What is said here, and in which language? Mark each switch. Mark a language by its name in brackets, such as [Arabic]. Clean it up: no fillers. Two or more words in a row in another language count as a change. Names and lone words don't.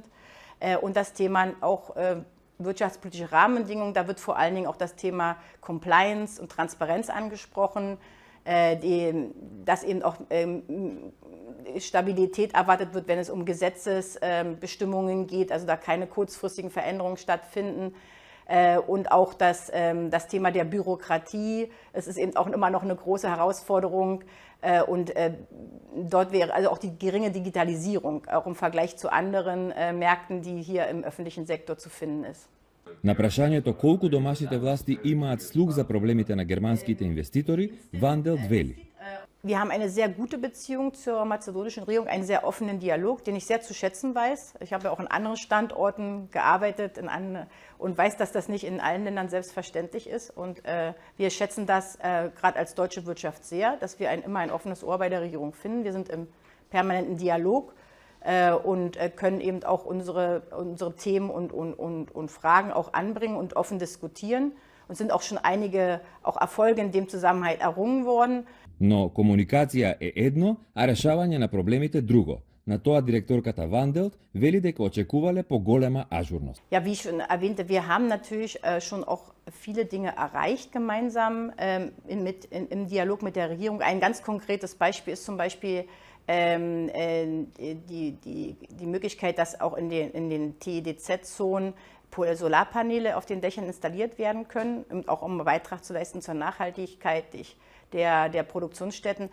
[German] Und das Thema auch wirtschaftspolitische Rahmenbedingungen, da wird vor allen Dingen auch das Thema Compliance und Transparenz angesprochen, dass eben auch Stabilität erwartet wird, wenn es um Gesetzesbestimmungen geht, also da keine kurzfristigen Veränderungen stattfinden. Und auch das Thema der Bürokratie, es ist eben auch immer noch eine große Herausforderung. Und dort wäre also auch die geringe Digitalisierung, auch im Vergleich zu anderen Märkten, die hier im öffentlichen Sektor zu finden ist. [Macedonian] На прашањето колку домашните власти имаат слух за проблемите на германските инвеститори, Вандел вели: [German] Wir haben eine sehr gute Beziehung zur mazedonischen Regierung, einen sehr offenen Dialog, den ich sehr zu schätzen weiß. Ich habe ja auch an anderen Standorten gearbeitet und weiß, dass das nicht in allen Ländern selbstverständlich ist. Und wir schätzen das gerade als deutsche Wirtschaft sehr, dass wir immer ein offenes Ohr bei der Regierung finden. Wir sind im permanenten Dialog und können eben auch unsere Themen und Fragen auch anbringen und offen diskutieren. Und sind auch schon einige auch Erfolge in dem Zusammenhang errungen worden. [Macedonian] Но комуникација е едно, а решавање на проблемите друго. На тоа директорката Ванделт вели дека очекувале поголема ажурност. [German] Ja, wie ich schon erwähnte, wir haben natürlich schon auch viele Dinge erreicht gemeinsam im Dialog mit der Regierung. Ein ganz konkretes Beispiel ist zum Beispiel die Möglichkeit, dass auch in den TEDZ-Zonen Solarpaneele auf den Dächern installiert werden können, auch um einen Beitrag zu leisten zur Nachhaltigkeit der Produktionsstätten.